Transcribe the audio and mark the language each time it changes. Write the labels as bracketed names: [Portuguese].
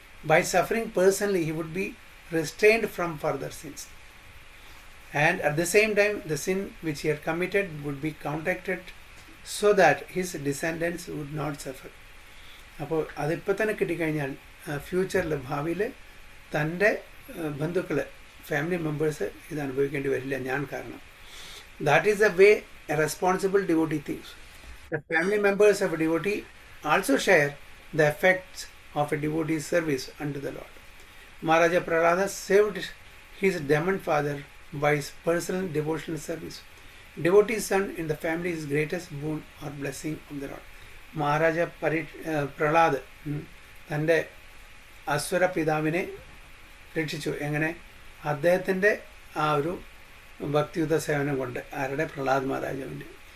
[English] By suffering personally, he would be restrained from further sins. And at the same time, the sin which he had committed would be counteracted so that his descendants would not suffer. [Malayalam] അപ്പോൾ അതിപ്പോൾ തന്നെ കിട്ടിക്കഴിഞ്ഞാൽ ഫ്യൂച്ചറിൽ ഭാവിയിൽ തൻ്റെ ബന്ധുക്കൾ family members ഇത് അനുഭവിക്കേണ്ടി വരില്ല ഞാൻ കാരണം. [English] That is a way a responsible devotee thinks. The family members of a devotee also share the effects of a devotee service under the Lord. Maharaja Prahlada saved his demon father by his personal devotional service. Devotee son in the family is greatest boon or blessing of the Lord. [Malayalam] Maharaja Prahlad തൻ്റെ അസുര പിതാവിനെ രക്ഷിച്ചു. എങ്ങനെ? അദ്ദേഹത്തിൻ്റെ ആ ഒരു ഭക്തിയുത സേവനം കൊണ്ട്. ആരുടെ? പ്രഹ്ലാദ് മഹാരാജാവിൻ്റെ.